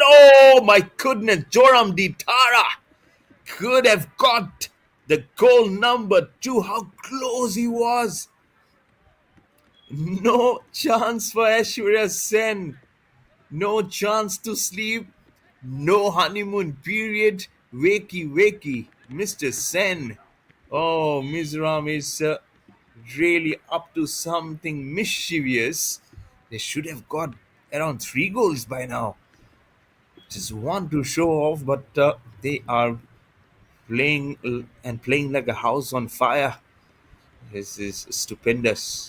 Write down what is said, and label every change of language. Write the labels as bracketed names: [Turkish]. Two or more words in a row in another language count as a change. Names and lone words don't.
[English] Oh my goodness, Joram Ditara could have got the goal number 2. How close he was. No chance for Aishwarya Sen. No chance to sleep. No honeymoon period. Wakey, wakey, Mr. Sen. Oh, Mizoram is really up to something mischievous. They should have got around 3 goals by now. Just want to show off, but they are playing and playing like a house on fire. This is stupendous.